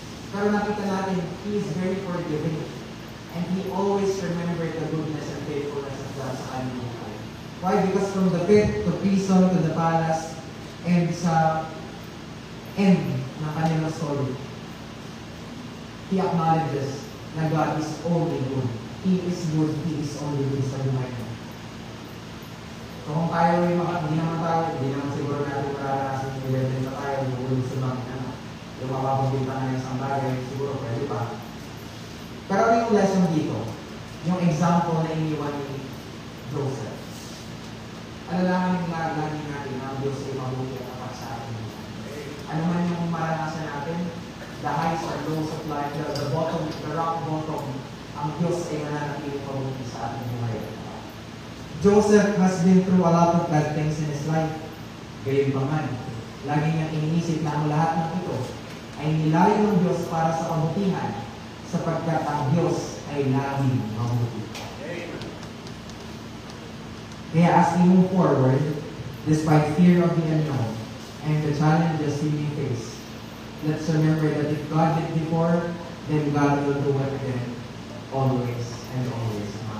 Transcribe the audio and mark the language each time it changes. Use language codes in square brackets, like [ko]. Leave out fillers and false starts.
[en] Pero nakita natin, He is very forgiving. And He always remembered the goodness and faithfulness of God [tl] sa kanyang buhay. [en] Why? Because from the pit to prison to the palace, and [tl] sa end ng kanyang story, [en] He acknowledges na God is only good. He is good. He is only good [tl] sa buhay niya. So kung tayo ay hindi naman siguro natin mararanasan yung level na tayo, yung sa mga yung mapapagbinta na isang bagay, siguro pwede pa. Pero ano yung lesson dito? Yung example na iniwan ni Joseph. Alalahanin nga lagi natin na ang Diyos ay mabuti at tapat sa atin. Ano man yung maranasan natin, [en] the highs or lows of life, the bottom, the rock bottom, [tl] ang Diyos ay mananatiling mabuti sa ating buhay. [en] Joseph has been through a lot of bad things in his life. [tl] Gayunpaman, lagi niyang iniisip na ang lahat ng ito ay nilayo ng Diyos para sa kabutihan, sapagkat ang Diyos ay laging mabuti. [en] Kaya as we move forward, despite fear of the unknown and the challenges we may face, let's remember that if God did before, then God will do it again, always and always.